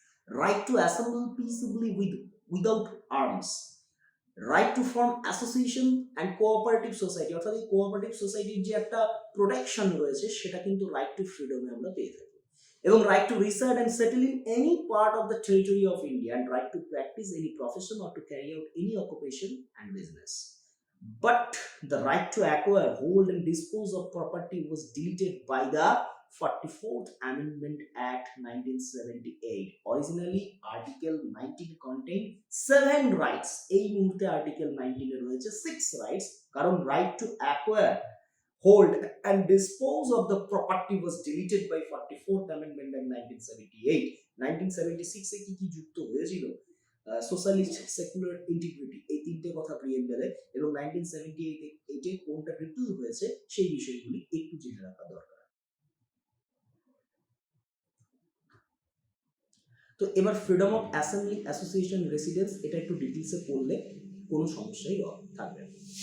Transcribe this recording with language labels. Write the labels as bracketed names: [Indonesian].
[English] right to assemble peacefully without arms, right to form association and cooperative society, [Bangla] অর্থাৎ এই cooperative সোসাইটির যে একটা প্রোটেকশন রয়েছে সেটা কিন্তু রাইট টু ফ্রিডমে আমরা পেয়ে থাকি। [English] এবং right to reside and settle in any part of the territory of India and right to practise any profession or to carry out any occupation and business. But the right to acquire, hold, and dispose of property was deleted by the 44th Amendment Act 1978. Originally, Article 19 contained 7 rights. [Bangla] এই মুহূর্তে Article 19 এ রয়েছে [English] 6 rights, [Bangla] কারণ [English] right to acquire, hold, and dispose of the property was deleted by 44th Amendment Act 1978. [Bangla] 1976 এ কি যুক্ত হয়েছিল? Socialist, secular, integrity, এই তিনটে কথা প্রিএম্বলে, এবং 1978 এ কোনটা রিপিল হয়েছে সেই বিষয়গুলি একটু জেনে রাখা দরকার। তো এবার freedom of assembly, association, residence, এটা একটু ডিটেইলসে পড়লে কোনো সমস্যাই থাকবে না।